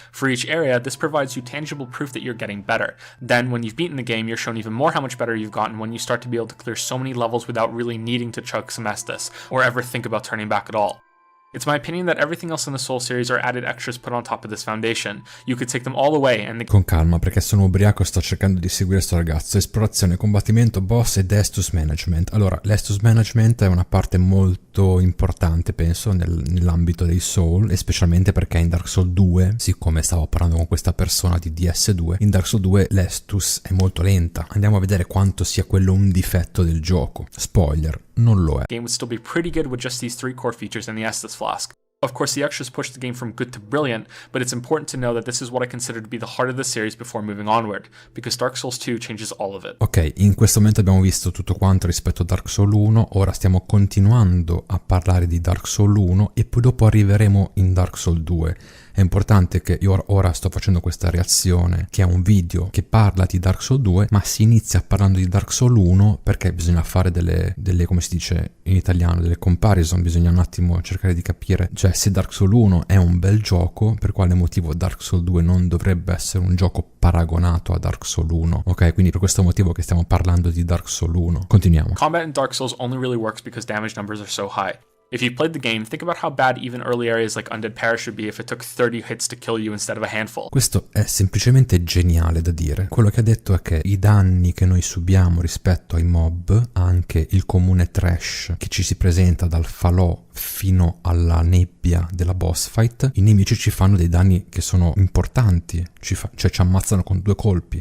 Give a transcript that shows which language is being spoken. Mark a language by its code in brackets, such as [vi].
[en] For each area, this provides you tangible proof that you're getting better. Then, when you've beaten the game, you're shown even more how much better you've gotten when you start to be able to clear so many levels without really needing to chug some Estus, or ever think about turning back at all. It's my opinion that everything else in the Soul series are added extras put on top of this foundation. You could take them all away and [it] Con calma, perché sono ubriaco e sto cercando di seguire sto ragazzo. Esplorazione, combattimento, boss ed Estus Management. Allora, l'Estus Management è una parte molto importante, penso, nell'ambito dei Soul, e specialmente perché in Dark Souls 2, siccome stavo parlando con questa persona di DS2, in Dark Souls 2 l'Estus è molto lenta. Andiamo a vedere quanto sia quello un difetto del gioco. Spoiler, non lo è. [en] The game would still be pretty good with just these 3 core features in the Estus Flask. Of course, the extras push the game from good to brilliant, but it's important to know that this is what I consider to be the heart of the series before moving onward, because Dark Souls 2 changes all of it. [it] Ok, in questo momento abbiamo visto tutto quanto rispetto a Dark Souls 1, ora stiamo continuando a parlare di Dark Souls 1 e poi dopo arriveremo in Dark Souls 2. È importante che io ora sto facendo questa reazione, che è un video che parla di Dark Souls 2, ma si inizia parlando di Dark Souls 1 perché bisogna fare delle come si dice in italiano, delle comparison, bisogna un attimo cercare di capire, cioè se Dark Souls 1 è un bel gioco, per quale motivo Dark Souls 2 non dovrebbe essere un gioco paragonato a Dark Souls 1, ok? Quindi per questo motivo che stiamo parlando di Dark Souls 1. Continuiamo. [en] Combat in Dark Souls only really works because damage numbers are so high. If you've played the game, think about how bad even early areas like Undead Parish would be if it took 30 hits to kill you instead of a handful. [it] Questo è semplicemente geniale da dire. Quello che ha detto è che i danni che noi subiamo rispetto ai mob, anche il comune trash che ci si presenta dal falò fino alla nebbia della boss fight, i nemici ci fanno dei danni che sono importanti, cioè ci ammazzano con 2 colpi.